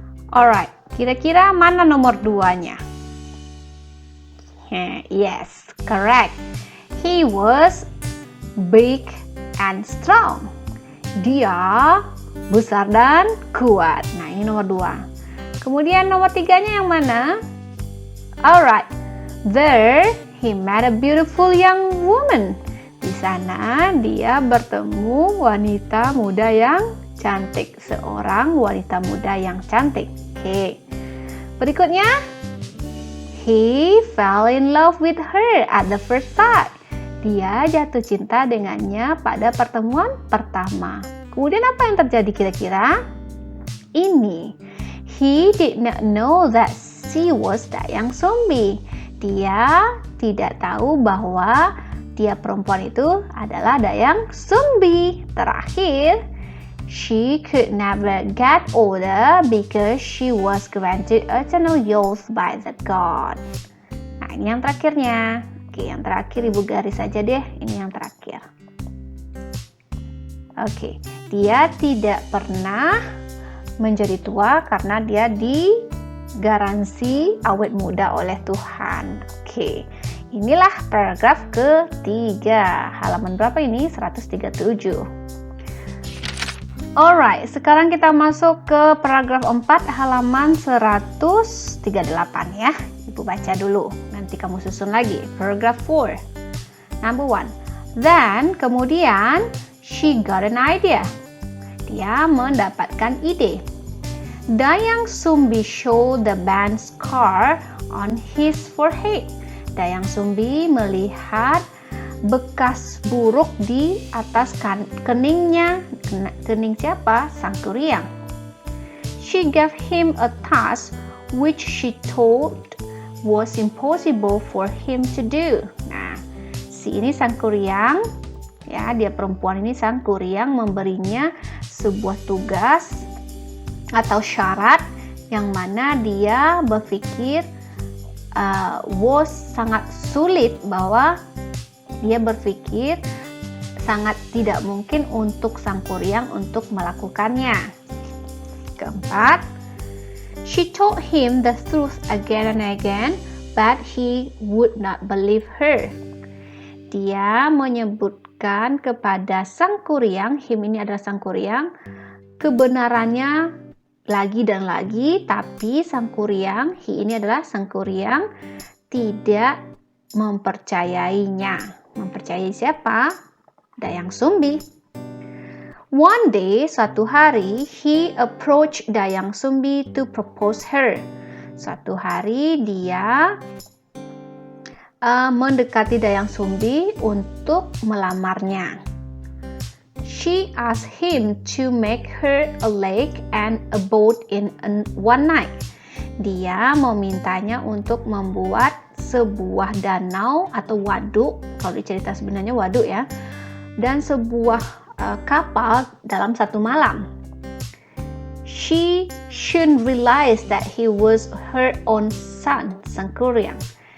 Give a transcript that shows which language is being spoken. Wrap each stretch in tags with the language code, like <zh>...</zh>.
<id>Alright, kira-kira mana nomor 2-nya?</id> <en>Yes, correct. He was big and strong.</en> <id>Dia besar dan kuat. Nah, ini nomor 2. Kemudian nomor 3-nya yang mana?</id> <en>Alright, there he met a beautiful young woman.</en> <id>Di sana dia bertemu wanita muda yang cantik. Seorang wanita muda yang cantik. Oke.</id> <en>Berikutnya, he fell in love with her at the first sight.</en> <id>Dia jatuh cinta dengannya pada pertemuan pertama. Kemudian apa yang terjadi kira-kira?</id> <en>Ini, he did not know that she was Dayang Sumbi.</en> <id>Dia tidak tahu bahwa dia perempuan itu adalah Dayang Sumbi.</id> <en>Terakhir, she could never get older because she was granted eternal youth by the god.</en> <id>Nah, ini yang terakhirnya. Oke, yang terakhir ibu garis saja deh. Ini yang terakhir. Oke, dia tidak pernah menjadi tua karena dia digaransi awet muda oleh Tuhan. Oke, inilah paragraf ketiga. Halaman berapa ini? 137. Alright, sekarang kita masuk ke paragraf 4 halaman 138 ya. Ibu baca dulu, nanti kamu susun lagi.</id> <en>Paragraph 4. Number 1. Then, kemudian, she got an idea.</en> <id>Dia mendapatkan ide.</id> <en>Dayang Sumbi showed the band scar on his forehead.</en> <id>Dayang Sumbi melihat bekas buruk di atas keningnya. Kening siapa? Sangkuriang.</id> <en>She gave him a task which she told was impossible for him to do.</en> <id>Nah, si ini Sangkuriang, ya, dia perempuan ini Sangkuriang memberinya sebuah tugas atau syarat yang mana dia berpikir was sangat sulit, bahwa dia berpikir sangat tidak mungkin untuk Sangkuriang untuk melakukannya.</id> <en>Keempat, she told him the truth again and again, but he would not believe her.</en> <id>Dia menyebutkan kepada Sangkuriang, him ini adalah Sangkuriang, kebenarannya lagi dan lagi, tapi Sangkuriang, he ini adalah Sangkuriang, tidak mempercayainya. Mempercayai siapa? Dayang Sumbi.</id> <en>One day,</en> <id>suatu hari,</id> <en>he approached Dayang Sumbi to propose her.</en> <id>Suatu hari dia mendekati Dayang Sumbi untuk melamarnya.</id> <en>She asked him to make her a lake and a boat in one night.</en> <id>Dia memintanya untuk membuat sebuah danau atau waduk, kalau dicerita sebenarnya waduk ya, dan sebuah kapal dalam satu malam.</id> <en>She soon realized that he was her own son, Sangkuriang.</en>